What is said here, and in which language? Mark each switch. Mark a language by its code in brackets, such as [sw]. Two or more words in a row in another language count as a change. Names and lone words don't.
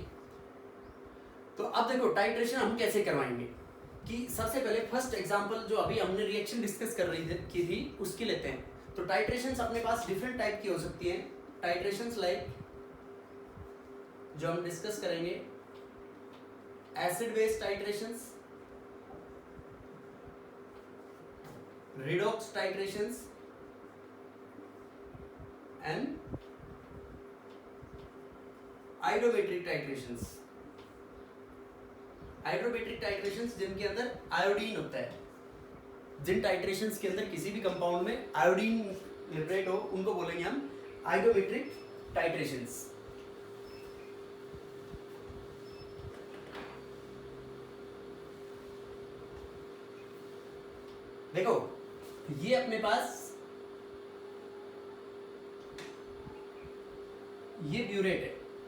[hi] तो अब देखो टाइट्रेशन हम कैसे करवाएंगे, कि सबसे पहले [en] first example [hi] जो अभी हमने [en] reaction discuss [hi] कर रही थी उसकी लेते हैं। तो टाइट्रेशंस अपने पास [en] different type [hi] की हो सकती हैं। [en] titrations like [hi] जो हम डिस्कस करेंगे, [en] acid base titrations, redox titrations and iodometric titrations। iodometric titrations [hi] जिनके अंदर आयोडीन होता है, जिन टाइट्रेशंस के अंदर किसी भी कंपाउंड में आयोडीन लिबरेट हो उनको बोलेंगे हम [en] iodometric titrations. [hi] देखो ये अपने पास ये ब्यूरेट है।